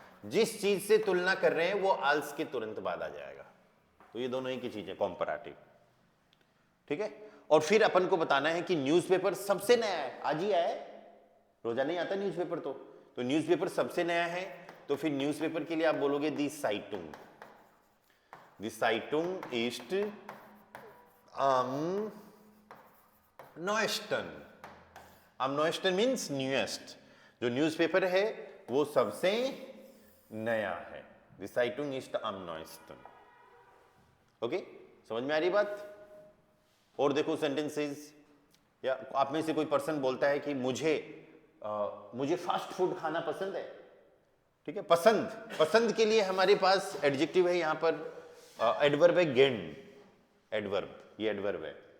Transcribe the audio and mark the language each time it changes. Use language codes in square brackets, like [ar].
[hi] जिस चीज से तुलना कर रहे हैं वो आल्स के तुरंत बाद आ जाएगा। तो ये दोनों ही की चीज है, कॉम्पैरेटिव, ठीक है। और फिर अपन को बताना है कि न्यूज़पेपर सबसे नया है, आज ही आया है, रोजाना ही आता न्यूज़पेपर, तो न्यूज़पेपर सबसे नया है, तो फिर न्यूज़पेपर के लिए आप बोलोगे दी साइटुंग, [de] Die Zeitung ist am neuesten. am neuesten [hi] means newest, जो न्यूज़पेपर है वो सबसे नया है। [de] Die Zeitung ist am neuesten। [hi] Okay, समझ में आ रही बात? और देखो सेंटेंसेस, या आप में से कोई पर्सन बोलता है कि मुझे फास्ट फूड खाना पसंद है। ठीक है, पसंद के लिए हमारे पास एडजेक्टिव है, यहां पर एडवर्ब है गेन, एडवर्ब, ये एडवर्ब है।